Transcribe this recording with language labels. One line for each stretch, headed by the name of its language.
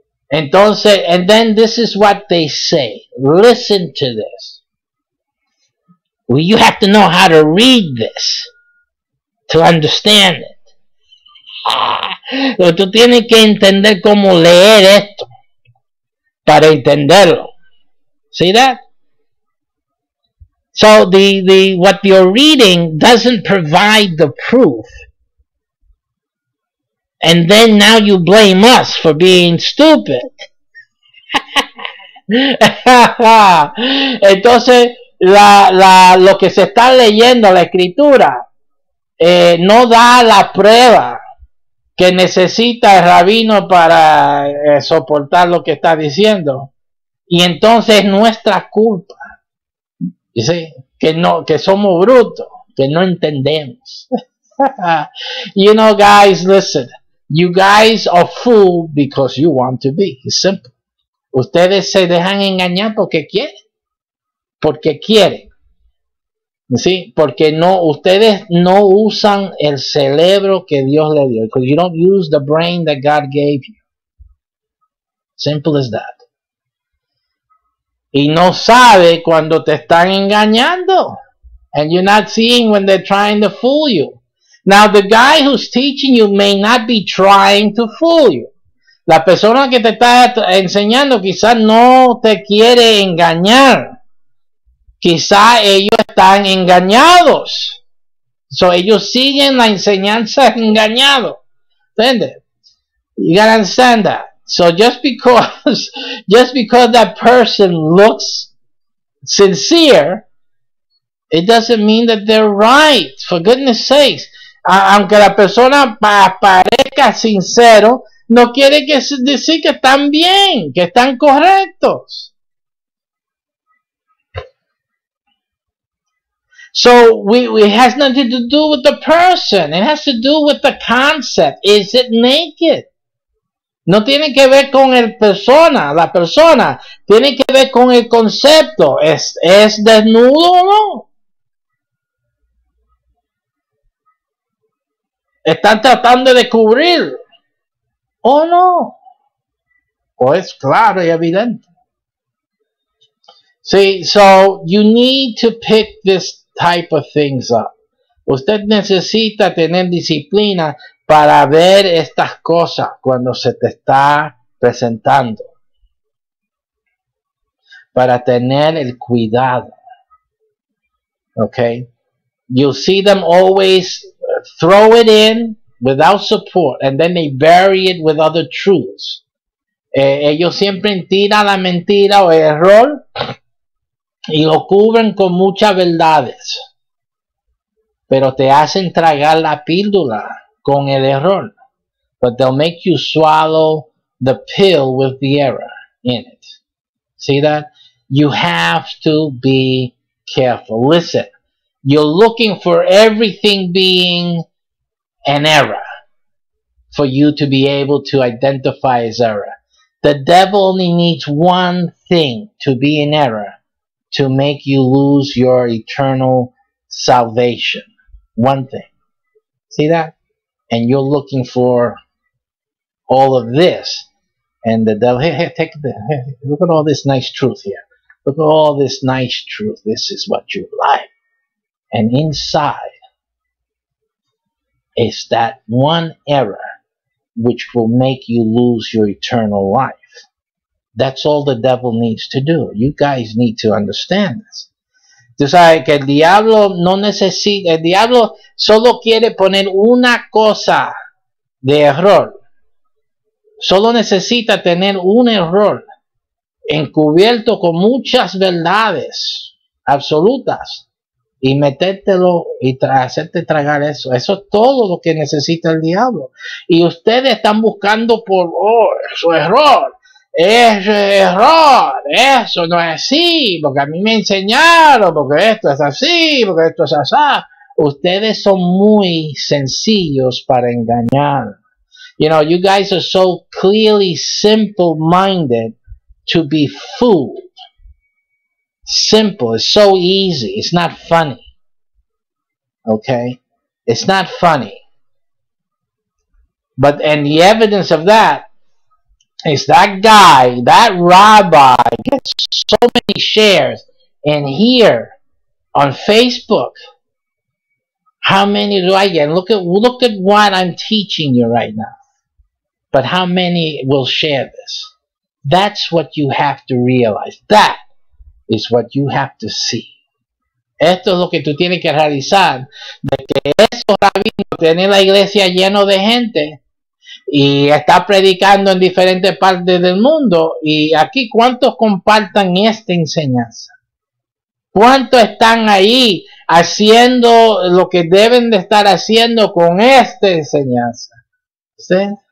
English: Entonces, and then this is what they say. Listen to this. Well, you have to know how to read this to understand it.
Spanish: Tú tienes que entender cómo leer esto para entenderlo.
English: See that? So what you're reading doesn't provide the proof. And then now you blame us for being stupid.
Spanish: Entonces, lo que se está leyendo, la escritura, no da la prueba que necesita el rabino para soportar lo que está diciendo. Y entonces es nuestra culpa. ¿Sí? Que somos brutos, que no entendemos.
English: Guys, listen. You guys are fooled because you want to be. It's simple.
Spanish: Ustedes se dejan engañar porque quieren. Porque quieren. ¿Sí? Porque ustedes no usan el cerebro que Dios le dio.
English: Because you don't use the brain that God gave you. Simple as that.
Spanish: Y no sabe cuando te están engañando.
English: And you're not seeing when they're trying to fool you. Now, the guy who's teaching you may not be trying to fool you.
Spanish: La persona que te está enseñando quizás no te quiere engañar. Quizás ellos están engañados. Ellos siguen la enseñanza engañado. ¿Entiendes?
English: You gotta understand that. So just because that person looks sincere, it doesn't mean that they're right. For goodness sakes.
Spanish: Aunque la persona parezca sincero, no quiere decir que están bien, que están correctos.
English: So it has nothing to do with the person. It has to do with the concept. Is it naked?
Spanish: No tiene que ver con la persona. Tiene que ver con el concepto. ¿Es desnudo o no? ¿Están tratando de cubrir o no? O es claro y evidente.
English: See, so you need to pick this type of things up.
Spanish: Usted necesita tener disciplina para ver estas cosas cuando se te está presentando. Para tener el cuidado. Okay?
English: You'll see them always throw it in without support and then they bury it with other truths.
Spanish: Ellos siempre tiran la mentira o el error y lo cubren con muchas verdades. Pero te hacen tragar la píldora con el error.
English: But they'll make you swallow the pill with the error in it. See that? You have to be careful. Listen, you're looking for everything being an error for you to be able to identify as error. The devil only needs one thing to be an error to make you lose your eternal salvation. One thing. See that? And you're looking for all of this. And the devil, here, look at all this nice truth here. Look at all this nice truth. This is what you like. And inside is that one error which will make you lose your eternal life. That's all the devil needs to do. You guys need to understand this.
Spanish: Tú sabes que el diablo no necesita, el diablo solo quiere poner una cosa de error. Solo necesita tener un error encubierto con muchas verdades absolutas y metértelo y hacerte tragar eso. Eso es todo lo que necesita el diablo. Y ustedes están buscando por, su error. Es error, eso no es así, porque a mí me enseñaron, porque esto es así, porque esto es así. Ustedes son muy sencillos para engañar.
English: You know, you guys are so clearly simple-minded to be fooled. Simple, it's so easy, it's not funny. Okay? It's not funny. And the evidence of that is that guy, that rabbi gets so many shares. And here on Facebook, how many do I get? Look at what I'm teaching you right now. But how many will share this? That's what you have to realize. That is what you have to see.
Spanish: Esto es lo que tú tienes que realizar. De que esos rabinos tienen la iglesia lleno de gente y está predicando en diferentes partes del mundo. Y aquí, ¿cuántos compartan esta enseñanza? ¿Cuántos están ahí haciendo lo que deben de estar haciendo con esta enseñanza? ¿Sí?